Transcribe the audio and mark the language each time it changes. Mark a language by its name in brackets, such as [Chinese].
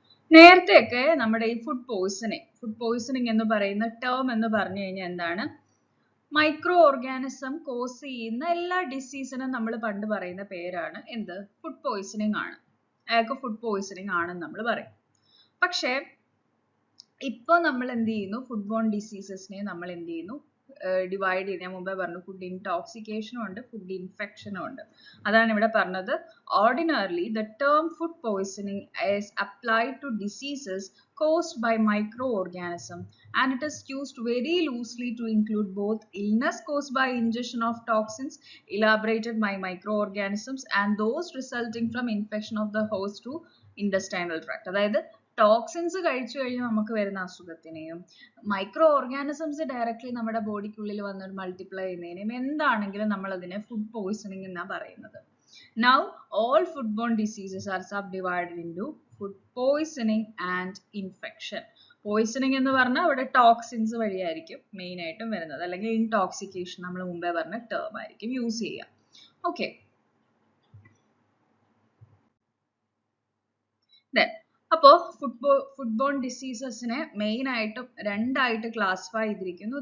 [Malayalam] നേരത്തെയൊക്കെ നമ്മുടെ ഈ ഫുഡ് പോയ്സണിങ് എന്ന് പറയുന്ന ടേം എന്ന് പറഞ്ഞു കഴിഞ്ഞാൽ എന്താണ്, മൈക്രോ ഓർഗാനിസം കോസ് ചെയ്യുന്ന എല്ലാ ഡിസീസിനും നമ്മൾ പണ്ട് പറയുന്ന പേരാണ് എന്ത്, ഫുഡ് പോയ്സണിങ് ആണ്. അയാൾക്ക് ഫുഡ് പോയ്സണിങ് ആണെന്ന് നമ്മൾ പറയും. പക്ഷേ ഇപ്പോൾ നമ്മൾ എന്ത് ചെയ്യുന്നു, ഫുഡ് ബോൺ ഡിസീസസിനെ നമ്മൾ എന്ത് ചെയ്യുന്നു, ഡിവൈഡ് ചെയ്ത്, ഞാൻ മുമ്പേ പറഞ്ഞു ഫുഡ് ഇൻടോക്സിക്കേഷനും ഉണ്ട്, ഫുഡ് ഇൻഫെക്ഷനും ഉണ്ട്. അതാണ് ഇവിടെ പറഞ്ഞത്. [English] Ordinarily the term food poisoning is applied to diseases caused by microorganism, and it is used very loosely to include both illness caused by ingestion of toxins elaborated by microorganisms and those resulting from infection of the host to intestinal tract. [Malayalam] അതായത് toxins കഴിച്ചു കഴിഞ്ഞാൽ നമുക്ക് വരുന്ന അസുഖത്തിനെയും micro organisms directly നമ്മുടെ ബോഡിക്കുള്ളിൽ വന്ന് multiply ചെയ്യുന്നതിനെയും എന്താണെങ്കിലും നമ്മൾ അതിനെ ഫുഡ് പോയ്സണിങ് എന്നാണ് പറയുന്നത്. [English] Now all foodborne diseases are subdivided into food poisoning and infection. [Malayalam] Poisoning എന്ന് പറഞ്ഞാൽ അവിടെ ടോക്സിൻസ് വഴിയായിരിക്കും മെയിൻ ആയിട്ടും വരുന്നത്, അല്ലെങ്കിൽ ഇൻടോക്സിക്കേഷൻ നമ്മൾ മുമ്പേ പറഞ്ഞ ടേം ആയിരിക്കും യൂസ് ചെയ്യുക. ഓക്കെ, അപ്പോൾ ഫുഡ്ബോൺ ഡിസീസസിനെ മെയിൻ ആയിട്ടും രണ്ടായിട്ട് ക്ലാസിഫൈ ചെയ്തിരിക്കുന്നു.